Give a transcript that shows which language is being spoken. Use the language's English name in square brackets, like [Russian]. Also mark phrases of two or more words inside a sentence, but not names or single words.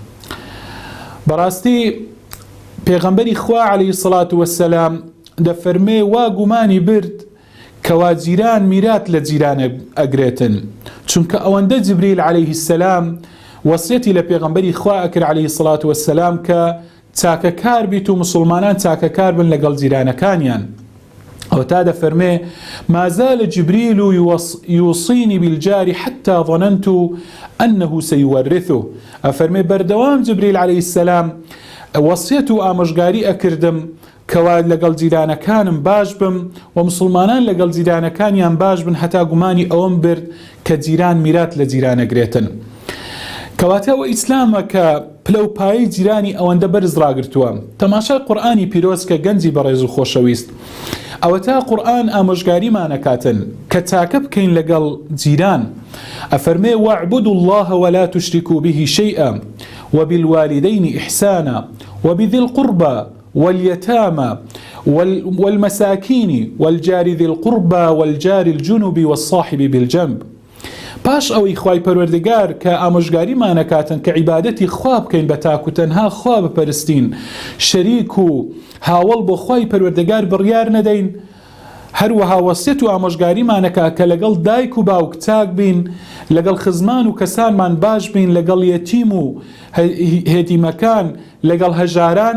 [Central Kurdish] بەڕاستی پێغەمبەری خوا [Arabic] عەلەیهی سەڵات وەسەلام [Central Kurdish] دەفەرمێ وا گومانی برد کەوا جیران میرات لە جیرانە ئەگرێتن، چونکە ئەوەندە جبریل [Arabic] عەلەیهی سەلام [Central Kurdish] وەسیەتی لە پێغەمبەری خوا ئەکرد [Arabic] عەلەیهی سەڵات وەسەلام [Central Kurdish] کە چاکە کار بیت و مسلمانان چاکە کار بن لەگەڵ جیرانەکانیان. ئەو تا دەفەرمێ [Arabic] ما زال جبريل يوصيني بالجار حتى ظننت أنه سيورثه. [Central Kurdish] ئەفەرمێ بەردەوام جبریل [Arabic] عەلەیهی السلام [Central Kurdish] وەسیەت و ئامۆژگاری ئەکردم کەوا لەگەڵ جیرانەکانم باش بم و مسلمانان لەگەڵ جیرانەکانیان باش بن، هەتا گومانی ئەوم برد کە جیران میرات لە جیرانەگرێتن. کەواتەوە ئیسلامە کە پلە و پایی جیرانی ئەوەندە بەرز ڕاگرتووە. تەماشای قورئانی پیرۆز کە گەنجی بەڕێز و خۆشەویست، ئەوە تا قورئان ئامۆژگاریمانەکاتن کە چاکە بکەین لەگەڵ جیران. [Arabic] ئەفەرمێ واعبدوا الله ولا تشركوا به شيئا وبالوالدين إحسانا وبذي القربى واليتامى والمساكين والجار ذي القربى والجار الجنب والصاحب بالجنب. [Central Kurdish] باش ئەوەی خوای پەروەردگار کە ئامۆژگاریمانەکاتن کە عیبادەتی خوا بکەین بە تاک و تەنها خوا بپەرستین، شەریک و هاوڵ بۆ خوای پەروەردگار بڕیار نەدەین. هەروەها وەسیەت و ئامۆژگاریمانەکە کە لەگەڵ دایک و باوک چاک بین، لەگەڵ خزمان و کەسانمان باش بین، لەگەڵ یەتیم و هێتیمەکان، لەگەڵ هەژاران.